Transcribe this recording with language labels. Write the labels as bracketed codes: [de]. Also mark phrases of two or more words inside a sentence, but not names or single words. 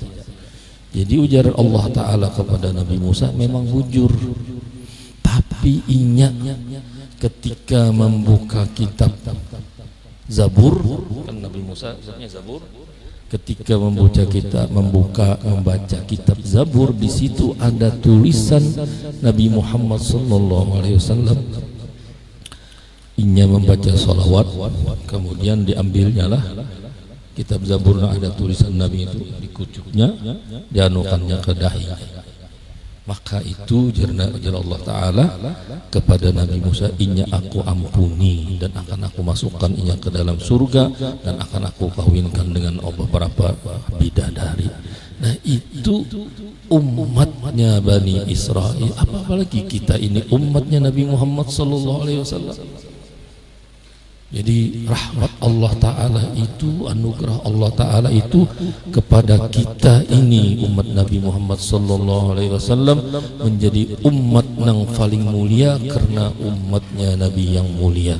[id] Jadi ujar Allah Ta'ala kepada Nabi Musa, memang bujur, tapi inya ketika membuka kitab Zabur, kan Nabi Musa sebenarnya Zabur, ketika membaca kitab Zabur, di situ ada tulisan Nabi Muhammad [ar] صلى الله عليه وسلم. [id] Inya membaca salawat, kemudian diambilnya lah kitab Zabur, ada tulisan Nabi itu, dikucuknya, dianukannya ke dahi. Maka itu jarna Allah Ta'ala kepada Nabi Musa, inya aku ampuni dan akan aku masukkan inya ke dalam surga dan akan aku kawinkan dengan beberapa bidadari. Nah itu umatnya Bani Israel, apalagi kita ini umatnya Nabi Muhammad [ar] صلى الله عليه وسلم. [id] Jadi rahmat Allah Ta'ala itu, anugerah Allah Ta'ala itu kepada kita ini umat Nabi Muhammad [ar] صلى الله عليه وسلم [id] menjadi umat yang paling mulia karena umatnya Nabi yang mulia.